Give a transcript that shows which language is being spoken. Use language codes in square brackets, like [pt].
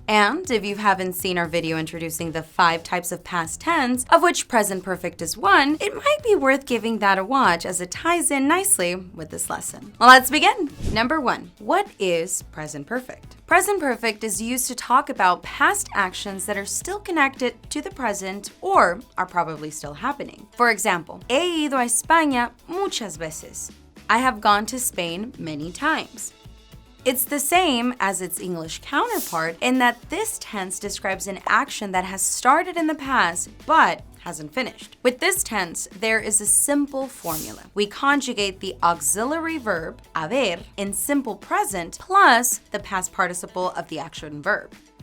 [en] And if you haven't seen our video introducing the 5 types of past tense, of which present perfect is one, it might be worth giving that a watch as it ties in nicely with this lesson. Well, let's begin. Number 1, what is present perfect? Present perfect is used to talk about past actions that are still connected to the present or are probably still happening. For example, [es] he ido a España muchas veces. [en] I have gone to Spain many times. It's the same as its English counterpart in that this tense describes an action that has started in the past but hasn't finished. With this tense, there is a simple formula. We conjugate the auxiliary verb, haber, in simple present plus the past participle of the action verb.